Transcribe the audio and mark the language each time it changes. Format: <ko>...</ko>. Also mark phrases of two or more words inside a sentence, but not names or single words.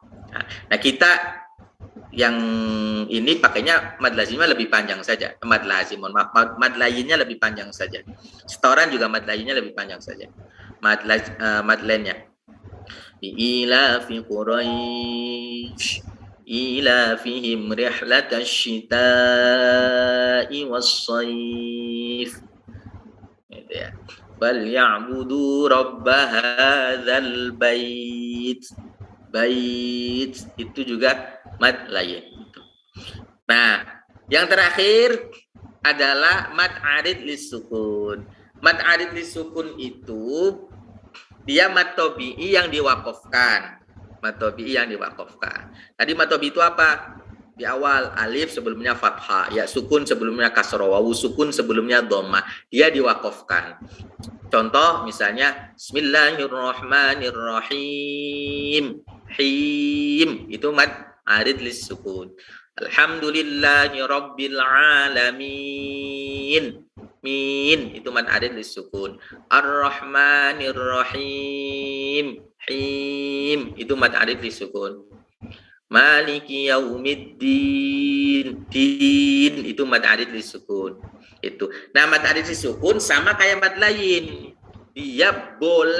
<id>Nah, kita yang ini pakainya mad lazimnya lebih panjang saja. Mad lazim, mad lainnya lebih panjang saja. Setoran juga mad lainnya lebih panjang saja. Mad lainnya.</id> <ar>إيلاف قريش, إيلافهم رحلة الشتاء والصيف.</ar> <id>Gitu ya.</id> <ar>بل يعبدوا رب هذا البيت.</ar> <id>Bait itu juga mad lain. Nah, yang terakhir adalah mad arid lis sukun. Mad arid lis sukun itu dia mad tobi'i yang diwakofkan. Mad tobi'i yang diwakofkan. Tadi mad tobi'i itu apa? Di awal alif sebelumnya fathah, ya sukun sebelumnya kasroh, wawu sukun sebelumnya dhammah. Dia diwakofkan.</id> <ar>Contoh misalnya بسم الله الرحمن الرحيم.</ar> <id>Him itu mad arid lis sukun.</id> <ar>الحمد لله رب العالمين.</ar> <id>Min itu mad arid lis sukun.</id> <ar>الرحمن الرحيم.</ar> <id>Him itu mad arid lis sukun.</id> <ar>مالك يوم الدين.</ar> <id>Din itu mad arid lis sukun. Itu. Nah, mad arid lis sukun sama kayak mad lain.</id>